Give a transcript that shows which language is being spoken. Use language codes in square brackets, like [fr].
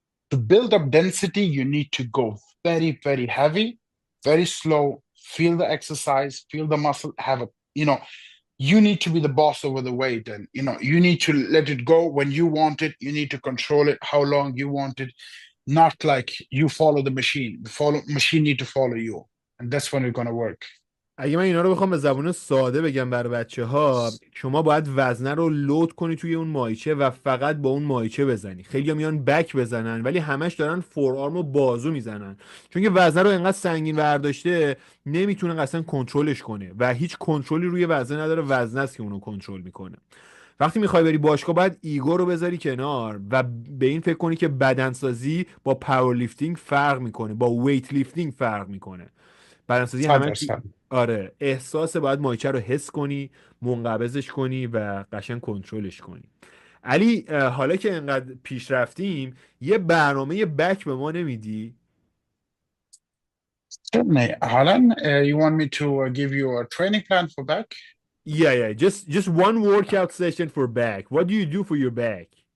[en] To build up density, you need to go very, very heavy, very slow, feel the exercise, feel the muscle, you need to be the boss over the weight, and you need to let it go when you want it. You need to control it, how long you want it, not like you follow the machine. The machine need to follow you, and that's when it's going to work. [fa] اگه من اینا رو بخوام به زبون ساده بگم برای بچه‌ها، شما باید وزنه رو لود کنی توی اون مایچه و فقط با اون مایچه بزنی. خیلی‌ها میان بک بزنن ولی همش دارن فور آرم و بازو میزنن، چون که وزنه رو انقدر سنگین برداشته نمیتونه اصلا کنترلش کنه و هیچ کنترلی روی وزنه نداره. وزنه است که اونو کنترل میکنه. وقتی میخوای بری باشگاه باید ایگو رو بذاری کنار و به این فکر کنی که بدنسازی با پاور لیفتینگ فرق میکنه، با ویت لیفتینگ فرق میکنه. بدنسازی همش [en] 100%. [fa] آره احساس، باید مایچه رو حس کنی، منقبضش کنی و قشنگ کنترلش کنی. علی حالا که انقدر پیش رفتیم یه برنامه بک به ما نمیدی؟ [en] Certainly. Alan, you want me to give you a training plan for back? Yeah, just one workout session for back. What do you do for your back?